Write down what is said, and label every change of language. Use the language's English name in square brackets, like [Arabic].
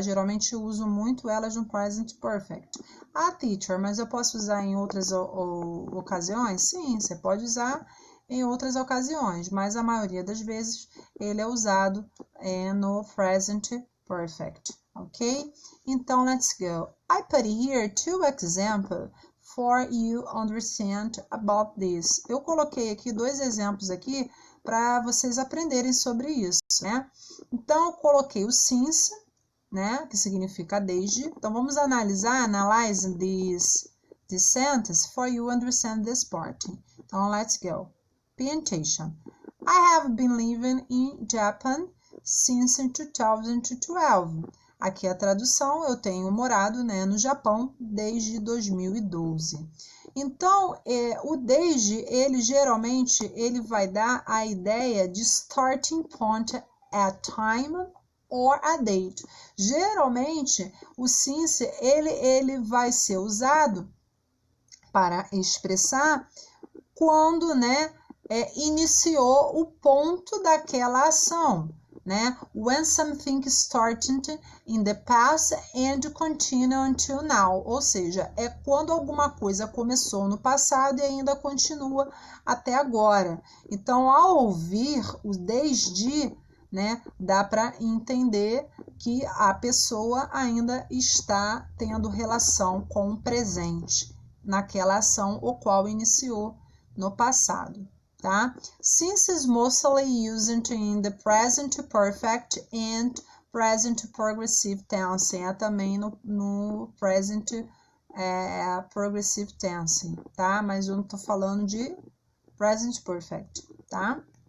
[Portuguese] Geralmente eu uso muito elas no present perfect. Ah, teacher, mas eu posso usar em outras ocasiões? Sim, você pode usar em outras ocasiões, mas a maioria das vezes ele é usado no present perfect, ok? [English] Então, let's go. I put here two examples for you understand about this. [Portuguese] Eu coloquei aqui dois exemplos aqui para vocês aprenderem sobre isso, né? Então, eu coloquei o since, né, que significa desde. Então, vamos [English] analyze this sentence for you understand this part. Então, let's go. Pay attention. I have been living in Japan since 2012. [Portuguese] Aqui a tradução, eu tenho morado, né, no Japão desde 2012. Então, o desde, ele geralmente, ele vai dar a ideia de [English] starting point at time or a date. [Portuguese] Geralmente, o since, ele vai ser usado para expressar quando, né, iniciou o ponto daquela ação, né? [English] When something started in the past and continue until now. [Portuguese] Ou seja, é quando alguma coisa começou no passado e ainda continua até agora. Então, ao ouvir o desde, né, dá para entender que a pessoa ainda está tendo relação com o presente, naquela ação o qual iniciou no passado. Tá? [English] Since is mostly used in the present perfect and present progressive tense. [Portuguese] Também no present progressive tense, tá? Mas eu não tô falando de present perfect, tá?